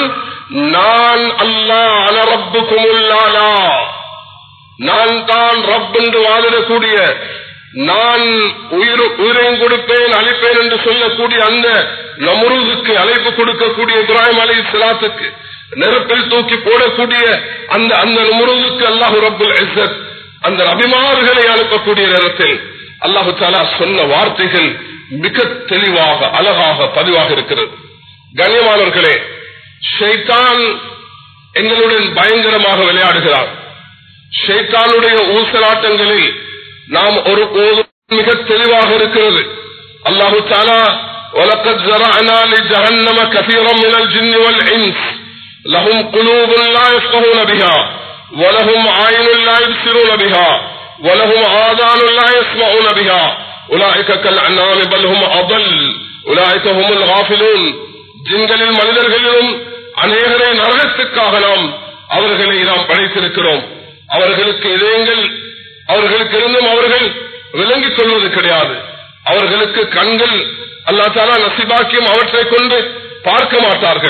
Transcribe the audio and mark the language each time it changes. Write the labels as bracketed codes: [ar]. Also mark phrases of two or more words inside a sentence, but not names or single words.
[ta] நான் அல்லாஹ் [ar] أنا ربكم الأعلى, [ta] நான் தான் ரப் என்று வாதிடக்கூடிய, நான் உயிரையும் கொடுப்பேன் அழிப்பேன் என்று சொல்லக்கூடிய அந்த நம்ரூதுக்கு அழைப்பு கொடுக்கக்கூடிய இப்ராஹிம் அலைஹிஸ்ஸலாத்துக்கு நெருப்பில் தூக்கி போடக்கூடிய அந்த நம்ரூதுக்கு [ar] الله رب العزة [ta] அந்த நபிமார்களை அனுப்பக்கூடிய நேரத்தில் [ar] الله تعالى [ta] சொன்ன வார்த்தைகள் மிக தெளிவாக அழகாக பதிவாக இருக்கிறது. கண்ணியமானவர்களே, ஷைத்தான் எங்களுடன் பயங்கரமாக விளையாடுகிறார். ஷைத்தானுடைய ஊசலாட்டங்களில் நாம் ஒருபோதும் மிக தெளிவாக இருக்கிறது. [ar] الله تعالى وَلَقَدْ زَرَعْنَا لِجَهَنَّمَ كَثِيرًا مِنَ الْجِنِّ وَالْإِنسِ لَهُمْ قُلُوبٌ لَا يَفْقَهُونَ بِهَا وَلَهُمْ أَعْيُنٌ لَا يُبْصِرُونَ بِهَا وَلَهُمْ آذَانٌ لَا يَسْمَعُونَ بِهَا أُولَئِكَ كَالْأَنْعَامِ بَلْ هُمْ أَضَلُّ أُولَئِكَ هُمُ الْغَافِلُونَ. [ta] ஜின்களில் மனிதர்களிலும் அநேகரை நரகத்துக்காக அவர்களை நாம் படைத்திருக்கிறோம். அவர்களுக்கு இதயங்கள் அவர்களுக்கு இருந்தும் அவர்கள் விளங்கிக் கொள்வது கிடையாது. அவர்களுக்கு கண்கள் [ar] الله تعالى [ta] நசிபாக்கியம் அவற்றை கொண்டு பார்க்க மாட்டார்கள்.